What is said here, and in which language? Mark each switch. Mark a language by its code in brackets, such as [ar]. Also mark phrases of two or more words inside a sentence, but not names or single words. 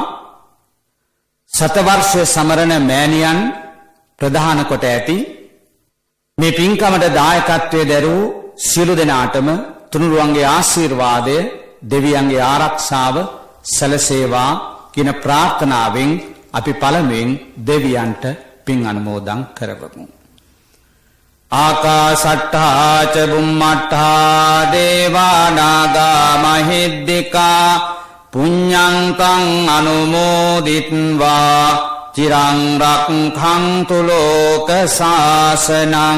[si] සතවර්ෂ සමරණ මෑණියන් ප්‍රධාන කොට ඇති මේ පින්කමට දායකත්වයේ දරූ සියලු දෙනාටම තුනුරුවන්ගේ ආශිර්වාදය දෙවියන්ගේ ආරක්ෂාව සැලසේවා කියන ප්‍රාර්ථනාවෙන් අපි පළමුවෙන් දෙවියන්ට පින් අනුමෝදන් කරවමු. [pi] ආකාශට්ඨා ච බුම්මට්ඨා දේවා නාග මහිද්దికා පුඤ්ඤං තං අනුමෝදිත්වා චිරං රක්ඛන්තු ලෝක සාසනං.